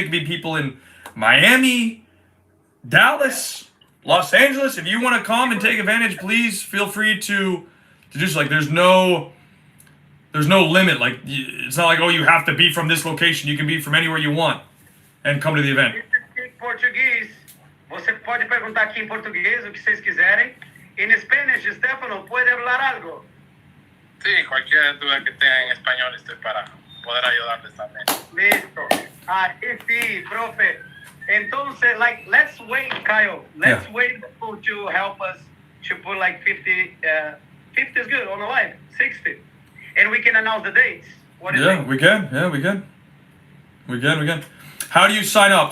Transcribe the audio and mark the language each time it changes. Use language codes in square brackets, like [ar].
[en] It can be people in Miami, Dallas, Los Angeles. If you want to come and take advantage, please feel free to do so. Like, there's no limit. Like, it's not like, oh, you have to be from this location. You can be from anywhere you want and come to the event. If you speak [pt] Português, você pode perguntar aqui em português o que vocês quiserem. [en] In Spanish, [es] Stefano, ¿puede hablar algo? Sí, cualquier duda que tengan en español estoy para poder ayudarles también. Listo. Sí, profe. [en] Entonces, like, let's wait, Kyle. Let's wait to help us to put like 50. 50 is good on the live. 60. And we can announce the dates. What is it? We can. Yeah, we can. We can. How do you sign up?